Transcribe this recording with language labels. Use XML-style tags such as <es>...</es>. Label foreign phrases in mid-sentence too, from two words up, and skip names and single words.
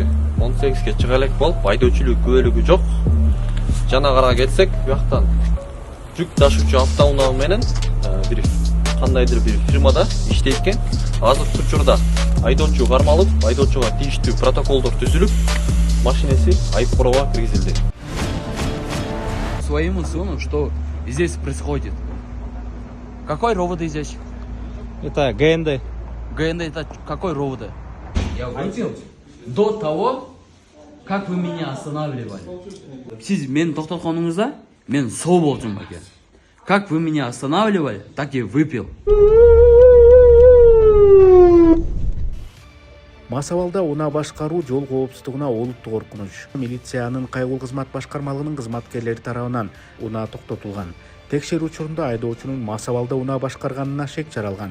<ky>18ге чыга элек болуп, айдоочулук күбөлүгү жок. Жана карага кетсек, буяктан жүк ташуучу автоунаа менен бир кандайдыр бир фирмада иштейт экен. Азыркы учурда айдоочу кармалып, айдоочуга тийиштүү протоколдор түзүлүп, машинеси айып короого киргизилди.</ky> <ru>Своему сыну, что здесь происходит? Какой РОВД здесь? Это ГНД. ГНД это какой РОВД? Я выпил до того, как вы меня останавливали.</ru> <ky>Сиз мен токтотконуңузда мен соо болчумун баке.</ky> <ru>Как вы меня останавливали, так и выпил.</ru> <ky>Мас абалда унаа башкаруу жол коопсуздугуна олуттуу коркунуч. Милициянын кайгыл кызмат башкармалыгынын кызматкерлери тарабынан унаа токтотулган. Текшерүү учурунда айдоочунун мас абалда унаа башкарганына шек жаралган.</ky>